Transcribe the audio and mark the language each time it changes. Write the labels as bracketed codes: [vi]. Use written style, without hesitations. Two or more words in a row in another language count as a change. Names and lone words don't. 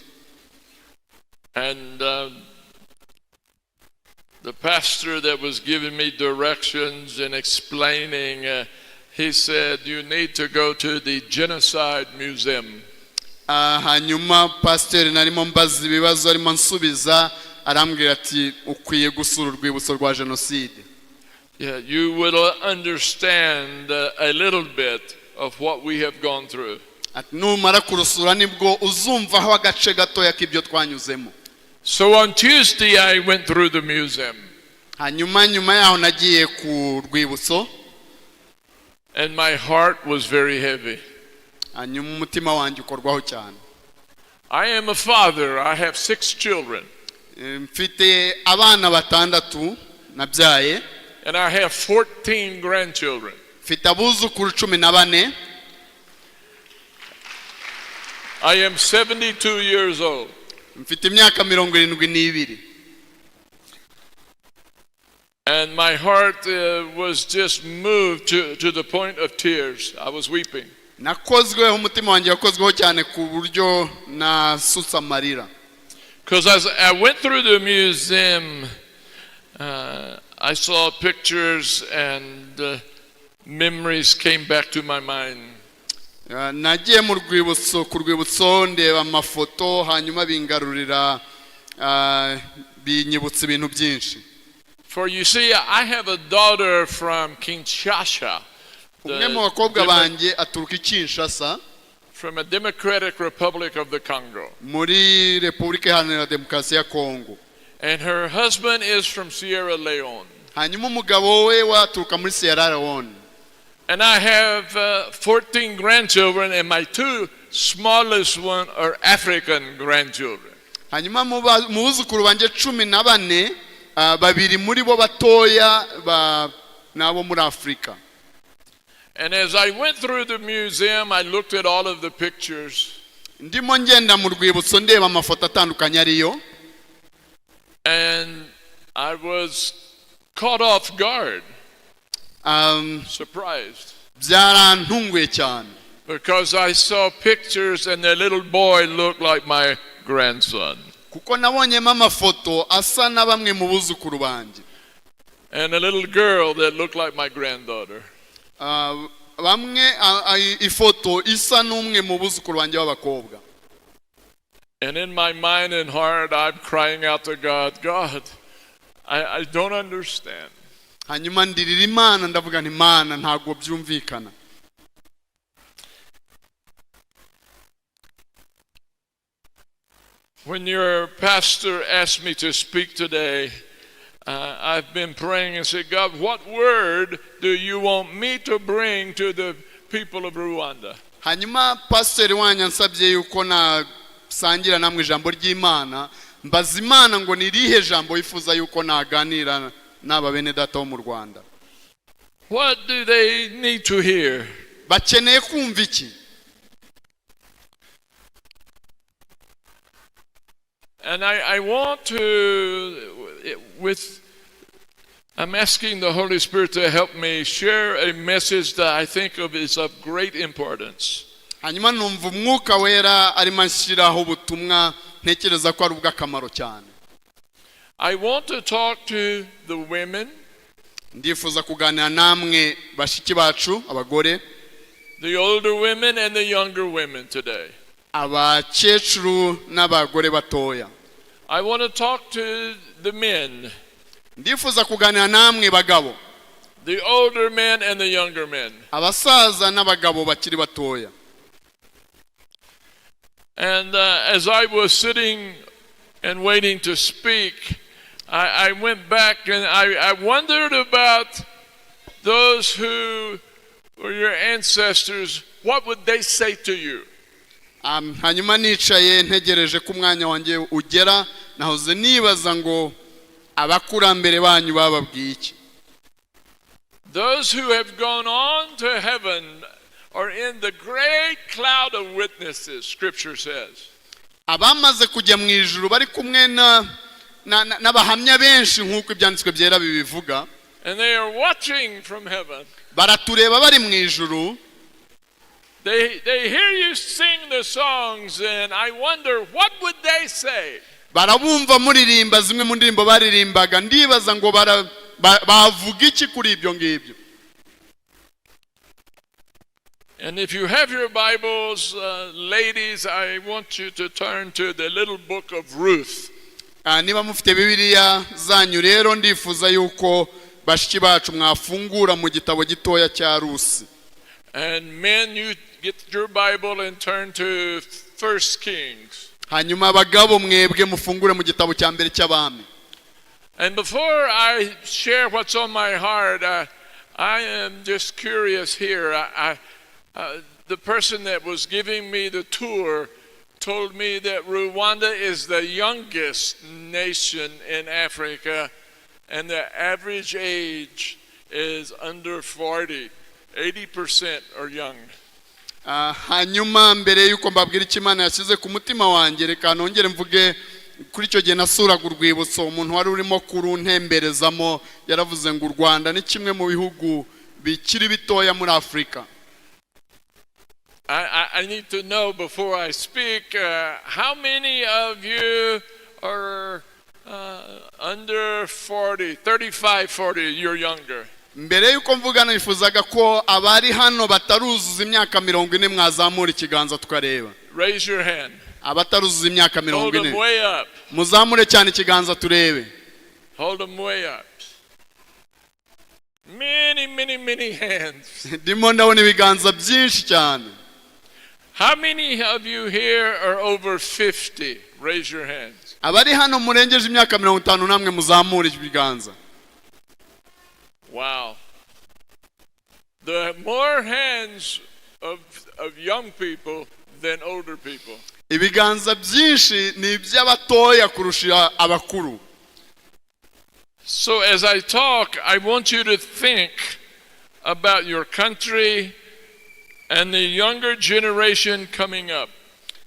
[en] And the pastor that was giving me directions and explaining, he said, you need to go to the Genocide Museum. [rw] Hanyuma pastor narimo mbaza ibibazo arimo nsubiza arambwira ati ukwiye gusura urwibutso rwa jenoside. [en] Yeah, you will understand a little bit of what we have gone through. [rw] Numara kurusura nibwo uzumva aho agace gatoya k'ibyo twanyuzemo. [en] So on Tuesday I went through the museum. [rw] Hanyuma yaho nagiye ku rwibutso. [en] And my heart was very heavy. [rw] Hanyuma umutima wanjye ukorwaho cyane. [en] I am a father. I have 6 children. [rw] Mfite abana batandatu nabyaye. [en] And I have 14 grandchildren. [rw] Mfite abuzukuru 14. [en] I am 72 years old. [rw] Mfite imyaka 72. [en] And my heart was just moved to the point of tears. I was weeping. [rw] Nakozweho umutima wanjye wakozweho cyane ku buryo nasutse amarira. [en] Because as I went through the museum, I saw pictures and memories came back to my mind. [rw] Nagiye mu rwibutso ku rwibutso ndeba amafoto hanyuma bingarurira binyibutsa ibintu byinshi. [en] For you see, I have a daughter from Kinshasa. [rw] Umwe mu bakobwa banjye aturuka i Kinshasa. [en] From a Democratic Republic of the Congo. [rw] Muri Repubulika Iharanira Demokarasi ya Kongo. [en] And her husband is from Sierra Leone. [rw] Hanyuma umugabo we waturuka muri Sierra Leone. [en] And I have 14 grandchildren, and my 2 smallest one are African grandchildren. [rw] Hanyuma mu buzukuru banjye 14 babiri muri bo batoya nabo muri Afrika. [en] And as I went through the museum, I looked at all of the pictures. [rw] ndimo ngenda mu rwibutso ndeba amafoto atandukanye ariyo, [en] and I was caught off guard, surprised, [rw] byarantunguye cyane [en] because I saw pictures and the little boy looked like my grandson, [rw] kuko nabonyemo amafoto asa na bamwe mu buzukuru banjye, [en] and a little girl that looked like my granddaughter. [rw] bamwe ifoto isa n'umwe mu buzukuru banjye b'abakobwa. [en] And in my mind and heart, I'm crying out to God, God, I don't understand. [rw] hanyuma ndirira Imana ndavuga nti Imana ntabwo byumvikana. [en] When your pastor asked me to speak today, I've been praying and said, God, what word do you want me to bring to the people of Rwanda? [rw] hanyuma pastor wanyu ansabye yuko nasangira namwe ijambo ry'Imana, mbaza Imana ngo nirihe jambo yifuza yuko naganira n'aba bene data bo mu Rwanda. [en] What do they need to hear? [rw] bakeneye kumva iki? [en] And I want to, I'm asking the Holy Spirit to help me share a message that I think of is of great importance. [rw] hanyuma numva umwuka wera arimo anshyiraho ubutumwa ntekereza ko ari ubw'akamaro cyane. [en] I want to talk to the women, [rw] ndifuza kuganira namwe bashiki bacu abagore, [en] the older women and the younger women today. [rw] abakecuru n'abagore batoya. [en] I want to talk to the men, [rw] ndifuza kuganira namwe bagabo, [en] the older men and the younger men. [rw] abasaza n'abagabo bakiri batoya. [en] And as I was sitting and waiting to speak, I went back and I wondered about those who were your ancestors. What would they say to you? [rw] hanyuma nicaye ntegereje ko umwanya wanjye ugera, nahoze nibaza ngo abakurambere banyu bababwiye iki. [en] Those who have gone on to heaven are in the great cloud of witnesses, Scripture says. [rw] abamaze kujya mu ijuru bari kumwe n'abahamya benshi nk'uko ibyanditswe byera bibivuga. [en] And they are watching from heaven. [rw] baratureba bari mu ijuru. [en] They hear you sing the songs, and I wonder what would they say. [rw] barabumva muririmba zimwe mu ndirimbo baririmbaga, ndibaza ngo bavuga iki kuri ibyo ngibyo. [en] And if you have your Bibles, ladies, I want you to turn to the little book of Ruth. [rw] niba mufite bibiliya zanyu rero ndifuza yuko bashiki bacu mwafungura mu gitabo gitoya cya Rusi. [en] And men, you get your Bible and turn to 1 Kings. [rw] hanyuma abagabo mwebwe mufungure mu gitabo cya mbere cy'abami. [en] And before I share what's on my heart, I am just curious here. The person that was giving me the tour told me that Rwanda is the youngest nation in Africa, and the average age is under 40. 80% are young. [rw] hanyuma mbere yuko mbabwira icyo Imana yashyize ku mutima wanjye, reka nongere mvuge kuri icyo gihe nasuraga urwibutso, umuntu wari urimo kuruntemberezamo yaravuze ngo u Rwanda ni kimwe mu bihugu bikiri bitoya muri Afurika. [en] I need to know before I speak, how many of you are under 40, 35, 40, you're younger? [rw] mbere yuko mvuga nifuzaga ko abari hano bataruzuza imyaka 40 mwazamura ikiganza tukareba. [en] Raise your hand. [rw] abataruzuza imyaka [en] Hold them 40 way up. [rw] muzamure cyane ikiganza turebe. [en] Hold them way up. Many hands. [rw] ndimo ndabona ibiganza byinshi cyane. [en] How many of you here are over 50? Raise your hands. [rw] abari hano murengeje imyaka 50 namwe muzamure ibiganza. [en] Wow. There are more hands of young people than older people. [rw] ibiganza byinshi ni iby'abatoya kurusha abakuru. [en] So as I talk, I want you to think about your country and the younger generation coming up.